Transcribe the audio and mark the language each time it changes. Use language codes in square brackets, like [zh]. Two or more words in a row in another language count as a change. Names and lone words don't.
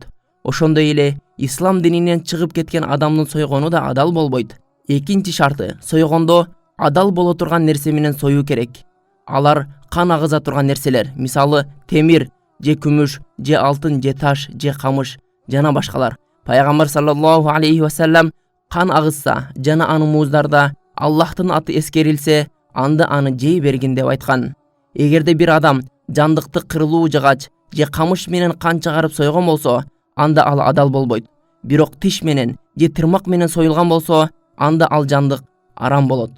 [ky] Ошондой эле ислам дининен чыгып кеткен адамдын сойгону да адал болбойт. Экинчи шарты: сойгондо адал боло турган нерсе менен союу керек. Алар кан агыза турган нерселер, мисалы темир, же күмүш, же алтын, же таш, же камыш жана башкалар. Пайгамбар [ar] صلى الله عليه وسلم [ky] кан агызса жана аны мууздарда Аллахтын аты эскерилсе, анда аны жей бергин деп айткан. Эгерде бир адам жандыкты кырылуу жагач же камыш менен кан чыгарып сойгон болсо, анда ал адал болбойт. Бирок тиш менен же тырмак менен союлган болсо, анда ал жандык арам болот.